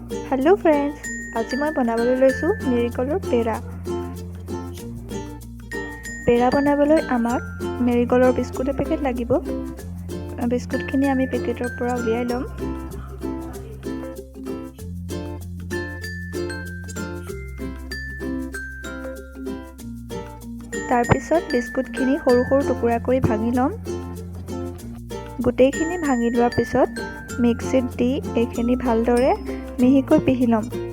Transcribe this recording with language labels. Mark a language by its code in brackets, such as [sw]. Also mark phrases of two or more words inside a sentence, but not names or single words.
[en] hello friends, [as] আজ মৈ বনাবলে লৈছু মেৰীগোল্ডৰ পেৰা। পেৰা বনাবলে আমাক মেৰীগোল্ডৰ বিস্কুট পেকেট লাগিব। বিস্কুটখিনি আমি পেকেটৰ পৰা উলিয়াই লম। তাৰ পিছত বিস্কুটখিনি সৰু সৰু টুকুৰা কৰি ভাঙি লম। গোটেইখিনি ভাঙি লোৱাৰ পিছত মিক্সিত দি এইখিনি ভালদৰে মিহিকৈ পিহি লম।